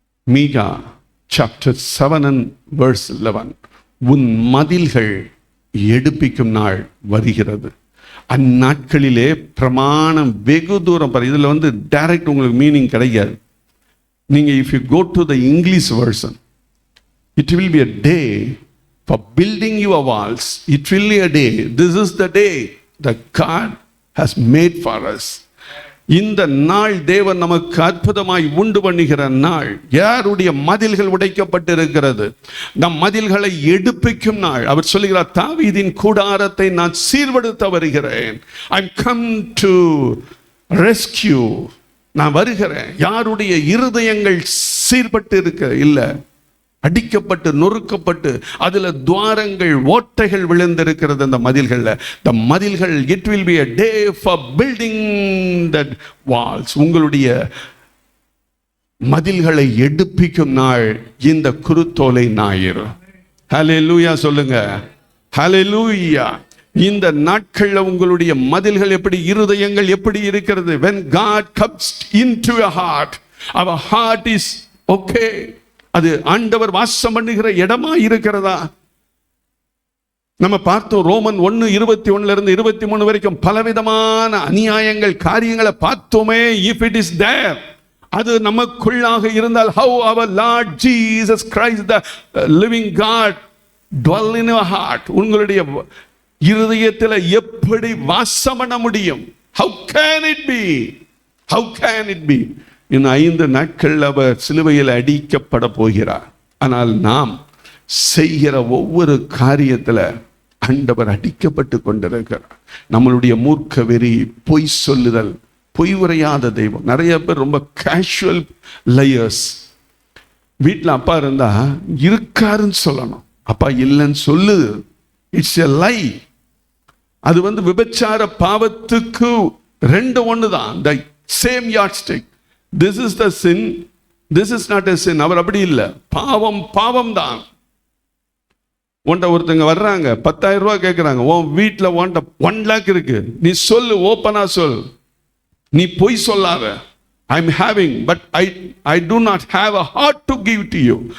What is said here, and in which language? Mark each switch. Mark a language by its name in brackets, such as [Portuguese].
[English] மீகா chapter 7 and verse 11. [Tamil] உன் மதில்கள் எடுப்பிக்கும் நாள் வருகிறது. அந்நாட்களிலே பிரமாணம் வெகு தூரம். இதில் டைரக்ட் உங்களுக்கு மீனிங் கிடைக்காது. [English] நீங்கள் if you go to the English version, it will be a day for building your walls. It will be a day. This is the day that God has made for us. [Tamil] இந்த நாள் தேவன் நமக்கு அற்புதமாய் உண்டு பண்ணுகிற நாள். யாருடைய மதில்கள் உடைக்கப்பட்டிருக்கிறது? நம் மதில்களை எடுப்பிக்கும் நாள். அவர் சொல்லுகிறார், தாவீதின் கூடாரத்தை நான் சீர்படுத்த வருகிறேன். [English] I'm come to rescue. [Tamil] நான் வருகிறேன். யாருடைய இருதயங்கள் சீர்பட்டு இருக்க இல்லை, அடிக்கப்பட்டு நொறுக்கப்பட்டு அதுல துவாரங்கள் ஓட்டைகள் விழுந்திருக்கிறது. அந்த மதில்கள்ல, [English] the மதில்கள், it will be a day for building that walls. [Tamil] உங்களுடைய மதில்களை எடுப்பிக்கும் நாள் இந்த குருத்தோலை ஞாயிறு. ஹல்லேலூயா சொல்லுங்க, ஹல்லேலூயா. இந்த நாட்கள்ல உங்களுடைய மதில்கள் எப்படி, இருதயங்கள் எப்படி இருக்கிறது? [English] when God comes into your heart, our heart is okay. [Tamil] அது ஆண்டவர் வாசம் பண்ணுகிற இடமா இருக்கிறதா? நம்ம பார்த்தோம் ரோமன் 1:21 23 வரைக்கும் பலவிதமான அநியாயங்கள், காரியங்களை பார்த்தோமே. [English] if it is there, [Tamil] அது நமக்குள்ளாக இருந்தால், [English] how our Lord Jesus Christ, the living God, dwell in your heart. [Tamil] உங்களுடைய இருதயத்தில் எப்படி வாசம் பண்ண முடியும்? [English] how can it be? how can it be? [Tamil] இன்னும் 5 நாட்கள் அவர் சிலுவையில் அடிக்கப்பட போகிறார். ஆனால் நாம் செய்கிற ஒவ்வொரு காரியத்தில் ஆண்டவர் அடிக்கப்பட்டு கொண்டிருக்கிறார். நம்மளுடைய மூர்க்க வெறி, பொய் சொல்லுதல், பொய் உரையாத தெய்வம். நிறைய பேர் ரொம்ப [English] Casual liars. [Tamil] வீட்டில் அப்பா இருந்தா இருக்காருன்னு சொல்லணும், அப்பா இல்லைன்னு சொல்லு. [English] It's a lie. [Tamil] அது விபச்சார பாவத்துக்கு 2 ஒன்று தான். [English] The same yardstick. This is the sin, this is not a sin. [Tamil] அவர் அப்படி இல்லை. பாவம் பாவம் தான். ஒருத்தங்க வர்றாங்க, 10,000 ரூபாய் கேட்குறாங்க. உன் வீட்டில் 1 lakh இருக்கு, நீ சொல்லு, ஓப்பனா சொல், நீ பொய் சொல்லாத. [English] I'm having, but I do not have a heart to give to you.